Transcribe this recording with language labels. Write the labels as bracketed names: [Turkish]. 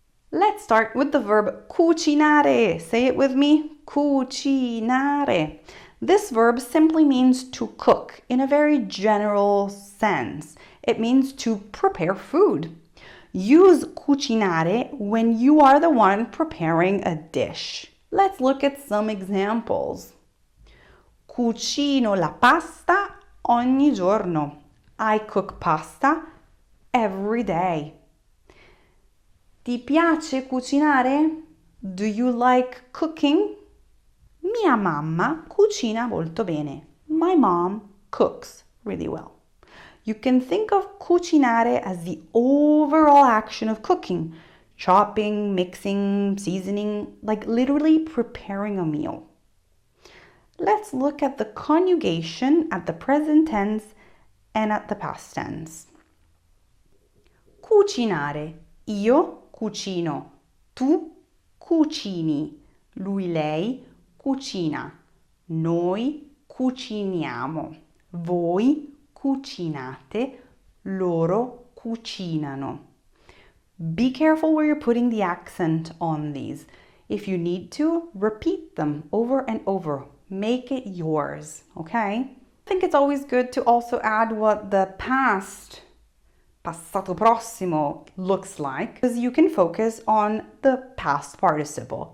[English] Let's start with the verb cucinare. Say it with me, cucinare. This verb simply means to cook in a very general sense. It means to prepare food. Use cucinare when you are the one preparing a dish. Let's look at some examples. [Italian] Cucino la pasta ogni giorno. [English] I cook pasta every day. [Italian] Ti piace cucinare? [English] Do you like cooking? [Italian] Mia mamma cucina molto bene. [English] My mom cooks really well. You can think of cucinare as the overall action of cooking, chopping, mixing, seasoning, like literally preparing a meal. Let's look at the conjugation at the present tense and at the past tense. [Italian] Cucinare. Io cucino. Tu cucini. Lui, lei cucina. Noi cuciniamo. Voi cucinate, loro cucinano. [English] Be careful where you're putting the accent on these. If you need to, repeat them over and over. Make it yours, okay? I think it's always good to also add what the past, passato prossimo, looks like, because you can focus on the past participle.